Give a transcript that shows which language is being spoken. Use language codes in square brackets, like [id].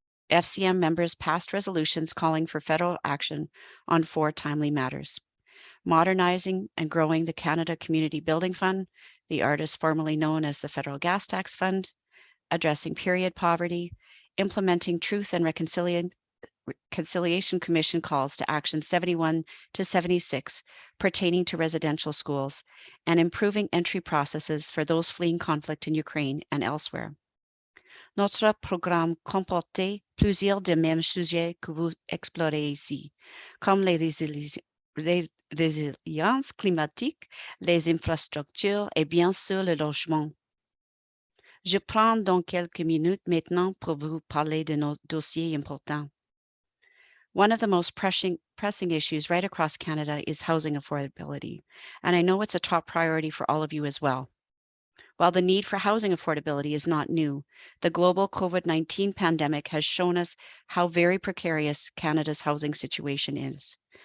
[en] FCM members passed resolutions calling for federal action on 4 timely matters: modernizing and growing the Canada Community Building Fund, the artist formerly known as the Federal Gas Tax Fund, addressing period poverty, implementing Truth and Reconciliation Commission calls to action 71 to 76 pertaining to residential schools, and improving entry processes for those fleeing conflict in Ukraine and elsewhere. [fr] Notre programme comportait plusieurs des mêmes sujets que vous explorez ici, comme les résiliences climatiques, les infrastructures et bien sûr le logement. Je prends donc quelques minutes maintenant pour vous parler de nos dossiers importants. [en] One of the most pressing issues right across Canada is housing affordability, and I know it's a top priority for all of you as well. While the need for housing affordability is not new, the global COVID-19 pandemic has shown us how very precarious Canada's housing situation is.